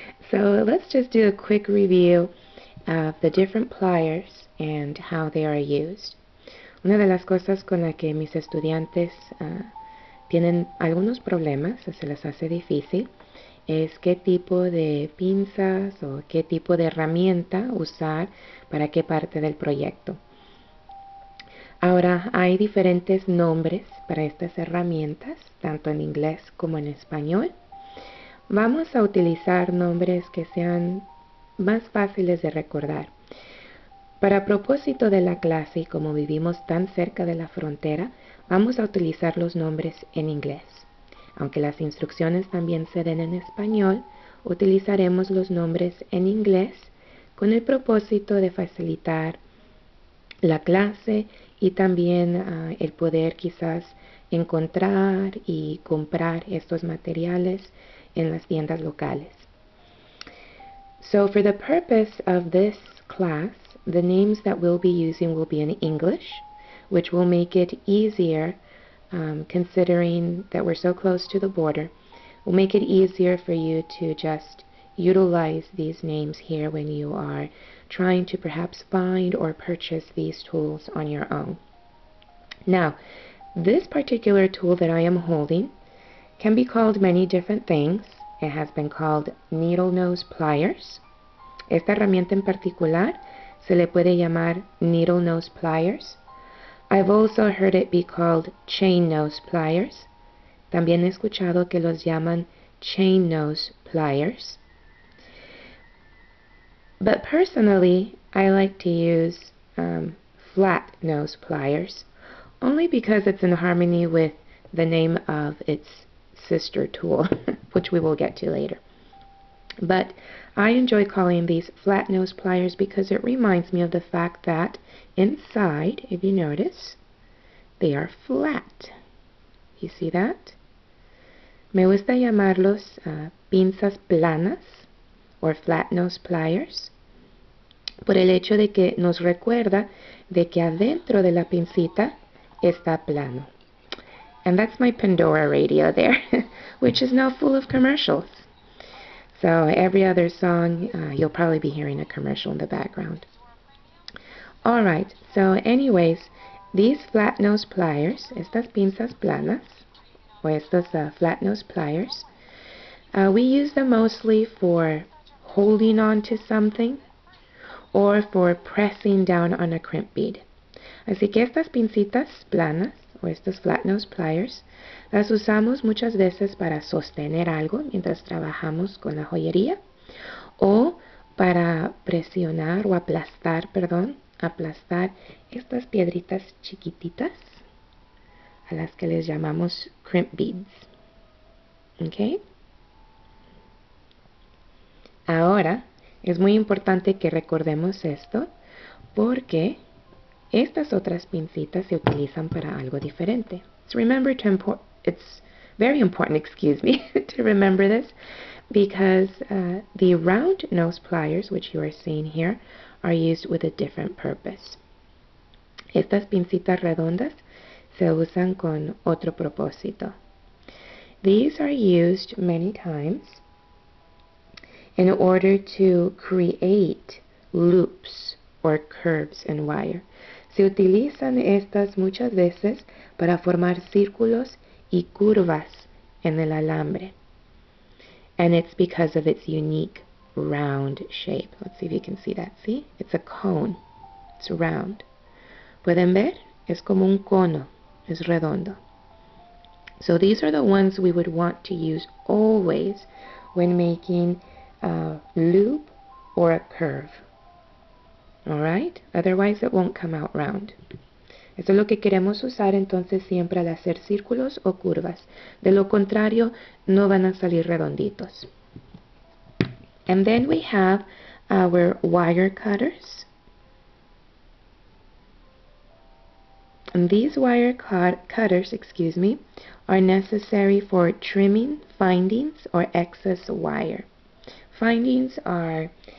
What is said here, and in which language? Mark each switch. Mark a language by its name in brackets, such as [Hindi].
[English] So, let's just do a quick review of the different pliers and how they are used. [Spanish] Una de las cosas con la que mis estudiantes tienen algunos problemas, o se les hace difícil, es qué tipo de pinzas o qué tipo de herramienta usar para qué parte del proyecto. Ahora, hay diferentes nombres para estas herramientas, tanto en inglés como en español. Vamos a utilizar nombres que sean más fáciles de recordar. Para propósito de la clase, y como vivimos tan cerca de la frontera, vamos a utilizar los nombres en inglés. Aunque las instrucciones también se den en español, utilizaremos los nombres en inglés con el propósito de facilitar la clase y también el poder quizás encontrar y comprar estos materiales en las tiendas locales. [English] So for the purpose of this class, the names that we'll be using will be in English, which will make it easier considering that we're so close to the border. Will make it easier for you to just utilize these names here when you are trying to perhaps find or purchase these tools on your own. Now, this particular tool that I am holding can be called many different things. It has been called needle nose pliers. [Spanish] Esta herramienta en particular se le puede llamar needle nose pliers. [English] I've also heard it be called chain nose pliers. [Spanish] También he escuchado que los llaman chain nose pliers. [English] But personally, I like to use flat nose pliers, only because it's in harmony with the name of its sister tool, which we will get to later. But I enjoy calling these flat nose pliers because it reminds me of the fact that inside, if you notice, they are flat. You see that? [Spanish] Me gusta llamarlos pinzas planas [English] or flat nose pliers [Spanish] por el hecho de que nos recuerda de que adentro de la pincita está plano. [English] And that's my Pandora radio there, which is now full of commercials. So every other song, you'll probably be hearing a commercial in the background. Alright, so anyways, these flat nose pliers, [Spanish] estas pinzas planas, o estos [English] flat nose pliers, we use them mostly for holding on to something or for pressing down on a crimp bead. [Spanish] Así que estas pincitas planas o estos flat nose pliers las usamos muchas veces para sostener algo mientras trabajamos con la joyería o para presionar o aplastar, aplastar estas piedritas chiquititas a las que les llamamos crimp beads. ¿Ok? Ahora es muy importante que recordemos esto porque estas otras pincitas se utilizan para algo diferente. [English] So remember it's very important, to remember this because the round nose pliers, which you are seeing here, are used with a different purpose. [Spanish] Estas pincitas redondas se usan con otro propósito. [English] These are used many times in order to create loops or curves in wire. [Spanish] Se utilizan estas muchas veces para formar círculos y curvas en el alambre. [English] And it's because of its unique round shape. Let's see if you can see that. See? It's a cone. It's round. [Spanish] ¿Pueden ver? Es como un cono. Es redondo. [English] So these are the ones we would want to use always when making a loop or a curve. Alright? Otherwise it won't come out round. [Spanish] Eso es lo que queremos usar entonces siempre al hacer círculos o curvas. De lo contrario, no van a salir redonditos. [English] And then we have our wire cutters. And these wire cutters, are necessary for trimming findings or excess wire. Findings are